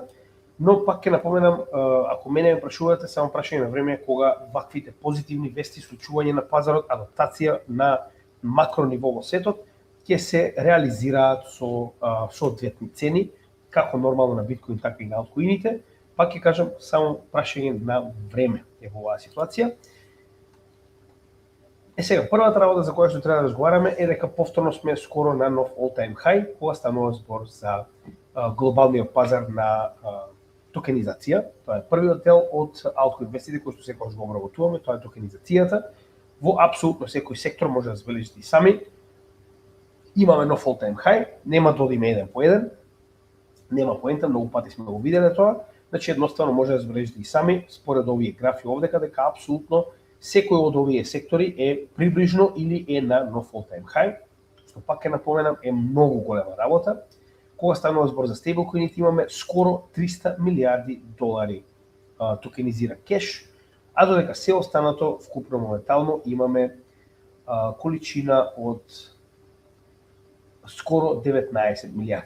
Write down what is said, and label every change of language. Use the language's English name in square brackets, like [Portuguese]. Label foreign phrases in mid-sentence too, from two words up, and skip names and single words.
[Macedonian] Но пак ќе напоменам, ако мене ме прашувате, само прашање на време кога ваквите позитивни вести, случување на пазарот, адаптација на макро ниво во светот, ќе се реализираат со соодветни цени, како нормално на биткоин, така и на алткоините. Пак ќе кажам, само прашање на време е во оваа ситуација. Сега, првата работа за која што треба да разговараме е дека повторно сме скоро на нов [English] all-time high, [Macedonian] кога станува збор за глобалниот пазар на токенизација. Тоа е првиот дел од алткоин вестите кои што секогаш го обработуваме, тоа е токенизацијата. Во апсолутно секој сектор може да забележите и сами. Имаме нов [English] all-time high, [Macedonian] нема да одиме еден по еден. Нема поента, многу пати сме го виделе тоа. Значи едноставно може да забележите и сами според овие графи овдека дека апсолутно секој од овие сектори е приближно или е на нов [English] all-time high, [Macedonian] што пак ќе напоменам е многу голема работа. Кога станува збор за стейблкоините имаме скоро 300 милиарди долари токенизиран кеш, а додека се останато вкупно моментално имаме количина од скоро 19 милиарди.